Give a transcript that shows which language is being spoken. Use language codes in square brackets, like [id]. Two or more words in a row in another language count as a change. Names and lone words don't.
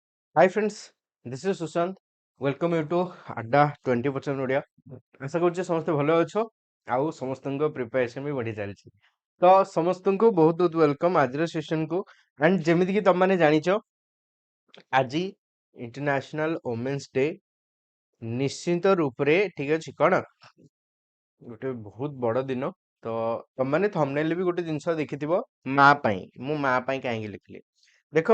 [en] Hi friends, this is Sushant. Welcome you to Adda 20% Odia. [or] आशा କରୁଛି ସମସ୍ତେ ଭଲ ଅଛ ଆଉ ସମସ୍ତଙ୍କ ପ୍ରିପାରେସନ ବି ବଢି ଚାଲିଛି ତ ସମସ୍ତଙ୍କୁ ବହୁତ ବହୁତ ୱେଲକମ୍ ଆଜିର ସେସନକୁ ଆଣ୍ଡ ଯେମିତି କି ତମମାନେ ଜାଣିଛ ଆଜି [en] International Women's Day [or] ନିଶ୍ଚିତ ରୂପରେ ଠିକ ଅଛି କଣ ଗୋଟେ ବହୁତ ବଡ ଦିନ ତ ତମମାନେ ଥମ୍ବନେଲରେ ବି ଗୋଟେ ଜିନିଷ ଦେଖିଥିବ ମା ପାଇଁ ମୁଁ ମା ପାଇଁ କାହିଁକି ଲେଖିଲି ଦେଖ